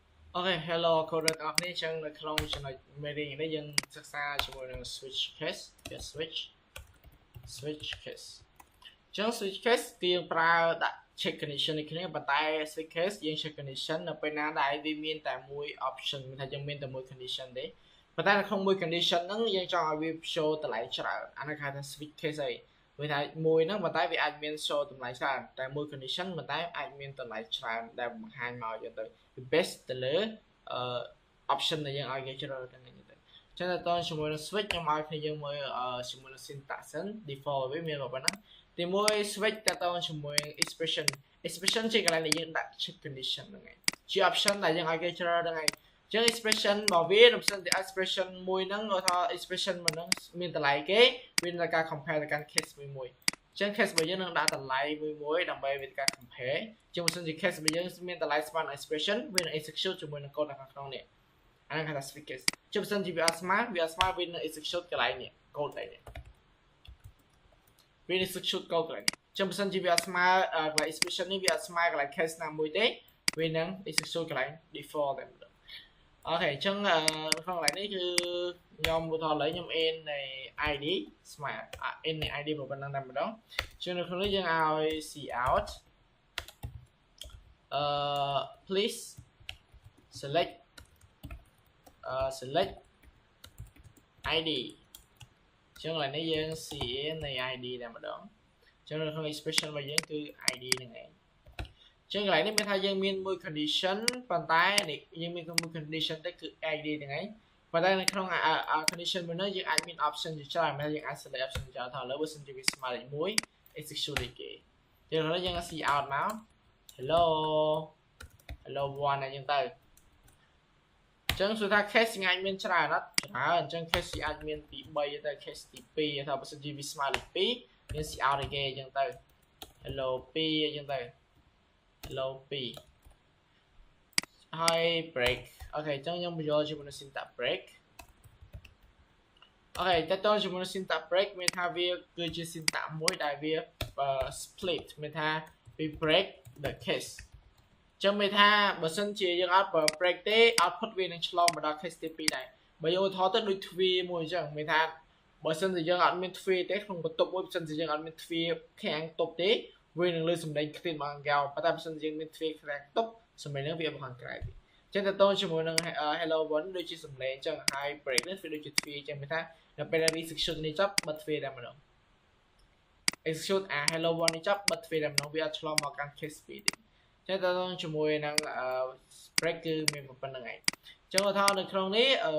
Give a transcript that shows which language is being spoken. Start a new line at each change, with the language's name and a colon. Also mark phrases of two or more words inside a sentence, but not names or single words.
English: Okay, hello
Khmer: កូនទាំងអស់គ្នាចឹងនៅក្នុងចំណុច meeting នេះយើងសិក្សាជាមួយនឹង
English: switch case
Khmer: វា
English: switch case
Khmer: ចឹង
English: switch case
Khmer: គឺយើងប្រើដាក់
English: check condition
Khmer: នេះគ្នាប៉ុន្តែ
English: switch case
Khmer: យើង
English: check condition
Khmer: នៅពេលណាដែលវាមានតែមួយ option មានថាយើងមានតែមួយ condition ទេប៉ុន្តែនៅក្នុងមួយ condition ហ្នឹងយើងចង់ឲ្យវា show តម្លៃច្រើនអានេះគេហៅ ថា
English: switch case
Khmer: អីវាថាមួយហ្នឹងប៉ុន្តែវាអាចមាន show តម្លៃច្រើនតែមួយ condition ប៉ុន្តែអាចមានតម្លៃច្រើនដែលបង្ហាញមកយកទៅ best ទៅលើoption ដែលយើងឲ្យគេជ្រើសហ្នឹង ទៅចឹងតើជាមួយនឹង switch ខ្ញុំឲ្យគ្នាយើងមើលជាមួយនឹង
English: syntax default
Khmer: វាមានប៉ុណ្ណាទីមួយ switch តើជាមួយ expression ជាកន្លែងដែលយើង ដាក់
English: check condition
Khmer: ហ្នឹងឯងជា option ដែលយើងឲ្យគេជ្រើសហ្នឹងឯងចឹង expression របស់វានៅផ្សេងពី expression មួយហ្នឹងគាត់ថា expression មួយហ្នឹងមានតម្លៃគេវានឹងការ compare ទៅកាន់ case មួយចឹង case របស់យើងនឹងដាក់តម្លៃមួយដើម្បីវាការ compare ជាងបើសិនជា case របស់យើងមានតម្លៃស្មើនឹង expression វានឹង execute ជាមួយនឹង code នៅខាងក្នុងនេះអាហ្នឹងគេថា
English: switch case
Khmer: ជាងបើសិនជាវាអត់ស្មើវានឹង execute កន្លែងនេះ code នេះ វានឹង
English: execute code
Khmer: កន្លែងនេះជាងបើសិនជាវាអត់ស្មើកន្លែង expression នេះវាអត់ស្មើកន្លែង case ណាមួយទេវានឹង execute កន្លែង default តែម្ដងអូខេអញ្ចឹងក្នុងកន្លែងនេះគឺខ្ញុំឧទាហរណ៍ឥឡូវខ្ញុំ in នៃ id ស្មើ in នៃ id ប៉ុណ្ណឹងតែម្ដងជាងនៅក្នុងនេះយើងឲ្យ
English: cout please select
Khmer: id ចឹងកន្លែងនេះយើង cin នៃ id តែម្ដងចឹងនៅក្នុង expression របស់យើងគឺ id ហ្នឹងឯងចឹងកន្លែងនេះមានថាយើងមានមួយ condition ប៉ុន្តែនេះយើងមានមួយ condition ទៅគឺ id ហ្នឹងឯងប៉ុន្តែនៅក្នុង condition មួយនោះយើងអាចមាន option ជាច្រើនមានថាយើងអាច
English: select option
Khmer: ជាច្រើនថាឥឡូវបើសិនជាវាស្មើលេខ1 execute លេខគេចឹងឥឡូវយើង
English: see out
Khmer: មក hello 1អញ្ចឹងទៅចឹងសួរថា case អាចមានច្រើនអត់ច្រើនអញ្ចឹង case អាចមានពី3ទៅ case ទី2ថាបើសិនជាវាស្មើលេខ2យើង
English: see out
Khmer: លេខគេអញ្ចឹងទៅ hello 2អញ្ចឹងទៅhello 2ហើយ break អូខេអញ្ចឹងខ្ញុំបញ្ចូលជាមួយនឹង
English: syntax break
Khmer: អូខេតើតើជាមួយនឹង
English: syntax break
Khmer: មានថាវាគឺជា syntax មួយដែលវា split មានថាវា
English: break the case
Khmer: ចឹងមានថាបើសិនជាយើងអ ត់ break ទេ output វានឹងឆ្លងមកដល់ case ទី2ដែរបើយើងឧទាហរណ៍ទៅដូចទ្វារមួយអញ្ចឹងមានថាបើសិនជាយើងអត់មានទ្វារទេ ក្នុងបន្ទប់មួយបើសិនជាយើងអត់មានទ្វារខាងទប់ទេវានឹងលើសំឡេងខ្ទាតមកខាងក្រៅប៉ុន្តែបើសិនជាយើងមានទ្វារខាងទប់សំឡេងហ្នឹងវាមកខាងក្រៅទេចឹងតើតើជាមួយនឹង
English: hello one
Khmer: ដូចជាសំឡេងអញ្ចឹងហើយ break នេះវាដូចជាទ្វារអញ្ចឹងមានថាដល់ពេល execute នេះចប់បិទទ្វារតែម្ដង execute
English: hello one
Khmer: នេះចប់បិទទ្វារតែម្ដងវាអត់ឆ្លងមកកាន់ case 2ទេចឹងតើតើជាមួយនឹង break គឺមានប៉ុណ្្នឹងឯងចឹងឧទាហរណ៍នៅក្នុងនេះ